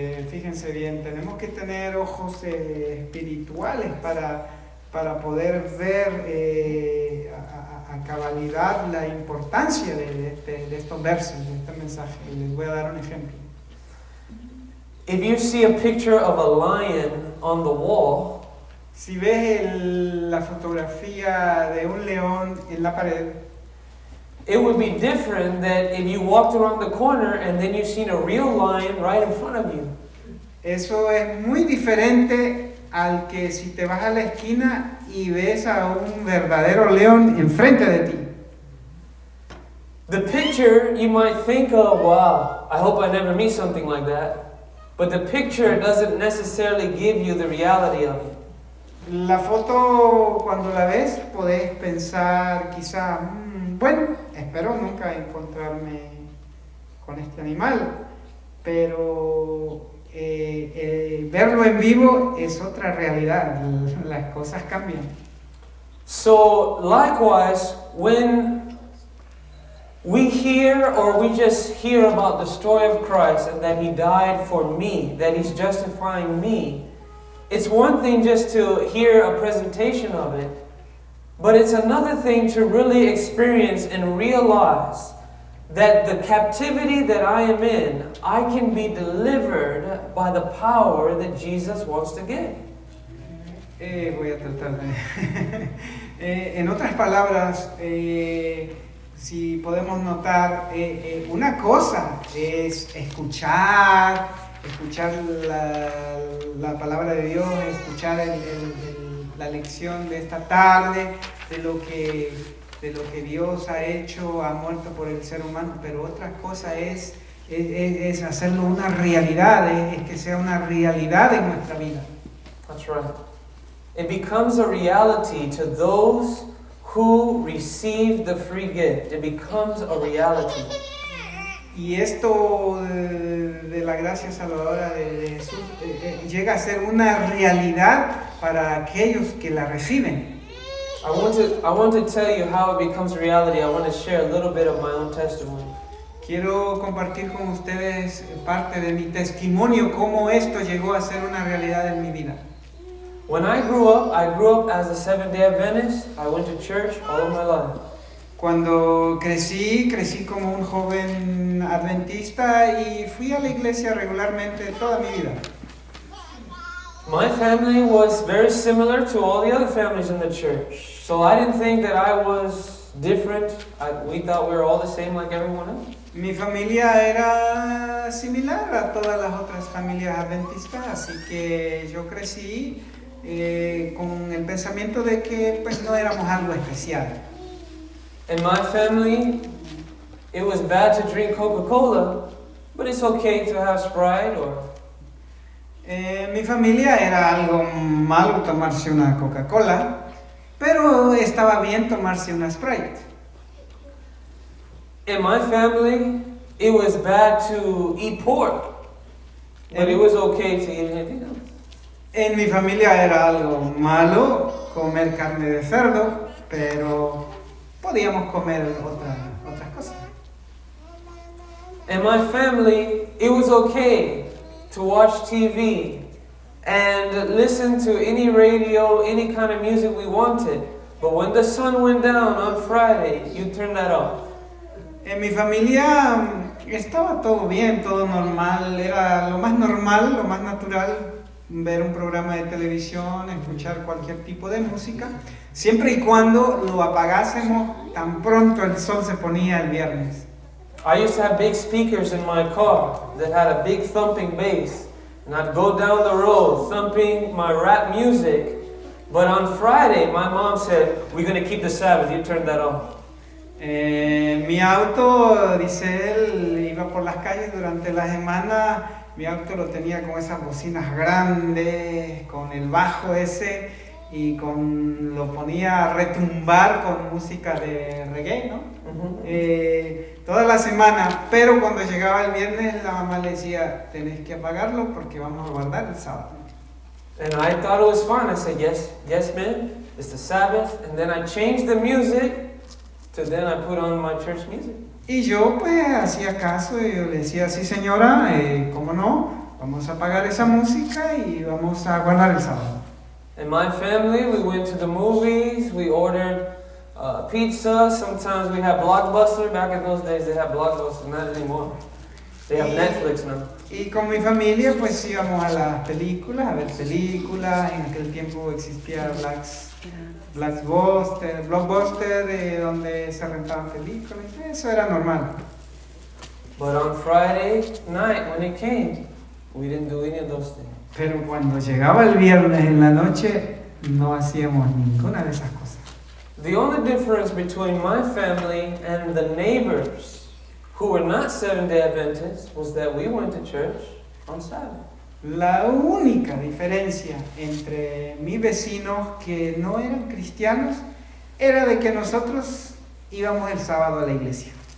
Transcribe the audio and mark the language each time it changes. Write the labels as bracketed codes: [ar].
[es] Fíjense bien, tenemos que tener ojos espirituales para poder ver a cabalidad la importancia de estos versos, de este mensaje. Y les voy a dar un ejemplo. [en] If you see a picture of a lion on the wall, [es] Si ves la fotografía de un león en la pared, [en] it would be different that if you walked around the corner and then you seen a real lion right in front of you. [es] eso es muy diferente al que si te vas a la esquina y ves a un verdadero león enfrente de ti. [en] The picture, you might think of, wow, I hope I never meet something like that. But the picture doesn't necessarily give you the reality of it. [es] La foto, cuando la ves, podés pensar quizá, bueno, espero nunca encontrarme con este animal, pero verlo en vivo es otra realidad, las cosas cambian. [en] So, likewise, when we hear or we just hear about the story of Christ and that He died for me, that He's justifying me, it's one thing just to hear a presentation of it, but it's another thing to really experience and realize that the captivity that I am in, I can be delivered by the power that Jesus wants to give. [es] Voy a tratar de... en otras palabras, si podemos notar, una cosa es escuchar la palabra de Dios, escuchar la lección de esta tarde, de lo que Dios ha hecho, ha muerto por el ser humano, pero otra cosa es hacerlo una realidad, es que sea una realidad en nuestra vida. [en] That's right. It becomes a reality to those who receive the free gift. It becomes a reality. [es] Y esto de la gracia salvadora de Jesús llega a ser una realidad para aquellos que la reciben. [en] I want to tell you how it becomes reality. I want to share a little bit of my own testimony. [es] Quiero compartir con ustedes parte de mi testimonio, cómo esto llegó a ser una realidad en mi vida. [en] When I grew up as a Seventh-day Adventist. I went to church all of my life. [es] Cuando crecí como un joven adventista y fui a la iglesia regularmente toda mi vida. [en] My family was very similar to all the other families in the church. So I didn't think that I was different. We thought we were all the same like everyone else. [es] Mi familia era similar a todas las otras familias adventistas, así que yo crecí con el pensamiento de que pues no éramos algo especial. [en] In my family, it was bad to drink Coca-Cola, but it's okay to have Sprite or... [es] Mi familia era algo malo tomarse una Coca-Cola, pero estaba bien tomarse una Sprite. [en] In my family, it was bad to eat pork, but it was okay to eat anything else. [es] En mi familia era algo malo comer carne de cerdo, pero podíamos comer otras cosas. [en] In my family, it was okay to watch TV and listen to any radio, any kind of music we wanted. But when the sun went down on Friday, you turn that off. [es] En mi familia estaba todo bien, todo normal. Era lo más normal, lo más natural ver un programa de televisión, escuchar cualquier tipo de música, siempre y cuando lo apagásemos tan pronto el sol se ponía el viernes. [en] I used to have big speakers in my car that had a big thumping bass, and I'd go down the road thumping my rap music, but on Friday my mom said, "We're going to keep the Sabbath, you turn that off." [es] Mi auto, dice él, iba por las calles durante la semana. Mi auto lo tenía con esas bocinas grandes, con el bajo ese, y lo ponía a retumbar con música de reggae, ¿no? Toda la semana, pero cuando llegaba el viernes la mamá le decía, tenés que apagarlo porque vamos a guardar el sábado. [en] And I thought it was fun. I said, yes ma'am, it's the Sabbath. And then I changed the music to then I put on my church music. [es] Y yo pues hacía caso y yo le decía, sí señora, ¿cómo no? Vamos a apagar esa música y vamos a guardar el sábado. [en] In my family, we went to the movies, we ordered pizza, sometimes we had Blockbuster. Back in those days they had Blockbuster, not anymore. They have Netflix now. [es] Y con mi familia pues íbamos a las películas, a ver películas. En aquel tiempo existía Blockbuster, donde se rentaban películas. Eso era normal. [en] But on Friday night when it came, we didn't do any of those things. [es] Pero cuando llegaba el viernes en la noche, no hacíamos ninguna de esas cosas. [en] The only difference between my family and the neighbors who were not Seventh-day Adventists was that we went to church on Sabbath. [es] La única diferencia entre mis vecinos que no eran cristianos era de que nosotros íbamos el sábado a la iglesia.